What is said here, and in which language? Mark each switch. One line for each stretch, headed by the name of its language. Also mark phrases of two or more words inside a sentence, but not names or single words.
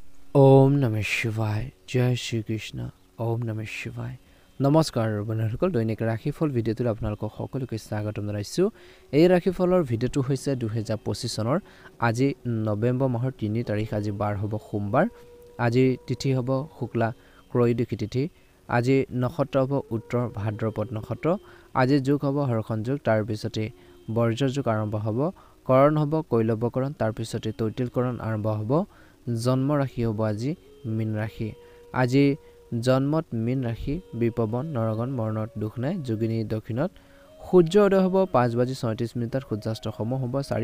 Sanskrit: ओम नमः शिवाय जय श्री कृष्ण ओम नमः शिवाय नमस्कार
Assamese: বন্ধুসকল দৈনিক ৰাশিফল ভিডিঅ'টোত আপোনালোকক সকলোকে স্বাগতম জনাইছো এই ৰাশিফলৰ ভিডিঅ'টো হৈছে 2025 চনৰ আজি নৱেম্বৰ মাহৰ 3 তাৰিখ আজি বাৰ হ'ব সোমবাৰ আজি তিথি হ'ব শুক্লা ত্ৰয়োদশী তিথি আজি নক্ষত্ৰ হ'ব উত্তৰ ভাদ্ৰপদ নক্ষত্ৰ আজি যোগ হ'ব হৰখন যোগ তাৰ পিছতে বৰ্জ্য যোগ আৰম্ভ হ'ব কৰণ হ'ব কৈলৱকৰণ তাৰ পিছতে তৈতিলকৰণ আৰম্ভ হ'ব জন্ম ৰাশি হ'ব আজি মীন ৰাশি আজি জন্মত মীন ৰাশি বিপৱন নৰগণ মৰণত দুখ নাই যোগিনী দক্ষিণত সূৰ্য উদয় হ'ব 5:37 সূৰ্যাস্ত সময় হ'ব